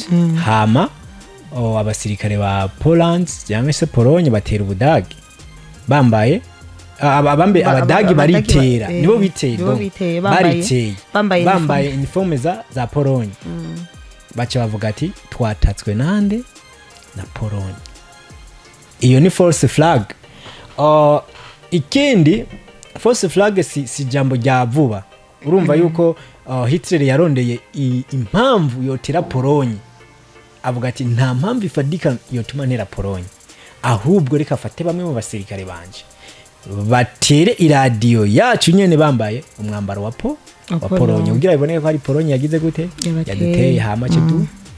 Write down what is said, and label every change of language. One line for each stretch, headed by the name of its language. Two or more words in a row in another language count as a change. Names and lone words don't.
Rundi: Hama abasirikare ba Poland cyangwa se Polonye batera ubudage bambaye abadagi baritera nibo biteye bambaye uniforme za Polonye. Bacha bavuga ati twatatswe nande na Polonye. Iyo ni
English: false flag.
Rundi: Ikindi
English: false flag
Rundi: si jambo rya vuba. Urumva yuko Hitler yarondeye impamvu yotera Polonye. Avuga ati nta mpamvu ifadika yotuma ntera Polonye, ahubwo reka fate bamwe mu basirikare banje batere iradio yacu nyene bambaye umwambaro wa Polonye kugira iboneke ko ari Polonye yagize gute yaduteye hama